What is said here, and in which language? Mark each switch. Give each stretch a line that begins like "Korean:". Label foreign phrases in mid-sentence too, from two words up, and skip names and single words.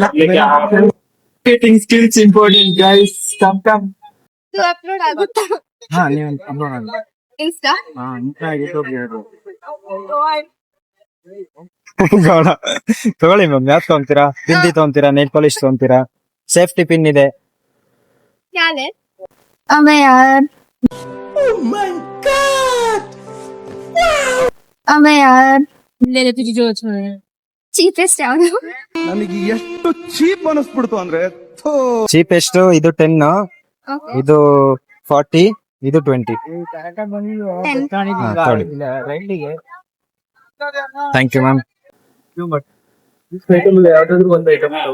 English: marketing skills important guys. come
Kannada: ಇದು ಅಪ್ಲೋಡ್ ಆಗುತ್ತಾ ಹಾ ನೀವು ಇನ್ಸ್ಟಾ ತಗೊಳ್ಳಿ ಮ್ಯಾಮ್. ಯಾವ್ದು ತಗೊಂತೀರಾ? ಬಿಂದಿ ತಗೊಂತೀರಾ?
English: nail polish
Kannada: ತಗೊಂತೀರಾ?
English: safety pin
Kannada: ಇದೆ.
Hindi: क्या ले अबे यार अबे यार ले ले तुझी जो चीपेस्ट ಯಾವುದು
Kannada: ನನಗೆ ಎಷ್ಟು ಚೀಪ್ ಅನಿಸ್ಬಿಡ್ತು ಅಂದ್ರೆ ಚೀಪ್ ಎಷ್ಟು? ಇದು 10, ಓಕೆ ಇದು 40, ಇದು 20. 10
English: thank you ma'am.
Kannada: ಐಟಮ್ ಯಾವ್ದಾದ್ರು ಒಂದು ಐಟಮ್